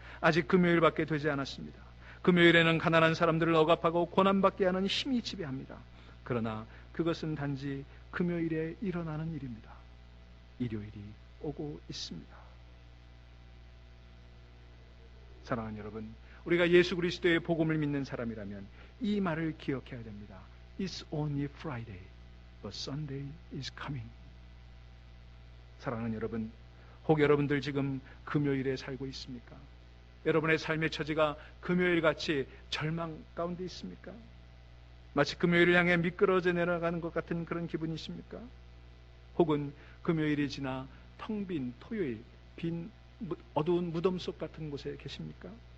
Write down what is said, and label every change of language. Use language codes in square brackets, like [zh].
[ko] 아직 금요일밖에 되지 않았습니다. 금요일에는 가난한 사람들을 억압하고 고난받게 하는 힘이 지배합니다. 그러나 그것은 단지 금요일에 일어나는 일입니다. 일요일이 오고 있습니다. 사랑하는 여러분, 우리가 예수 그리스도의 복음을 믿는 사람이라면 이 말을 기억해야 됩니다. [en] It's only Friday, but Sunday is coming. [ko] 사랑하는 여러분, 혹 여러분들 지금 금요일에 살고 있습니까? 여러분의 삶의 처지가 금요일같이 절망 가운데 있습니까? 마치 금요일을 향해 미끄러져 내려가는 것 같은 그런 기분이십니까? 혹은 금요일이 지나 텅 빈 토요일, 빈 어두운 무덤 속 같은 곳에 계십니까?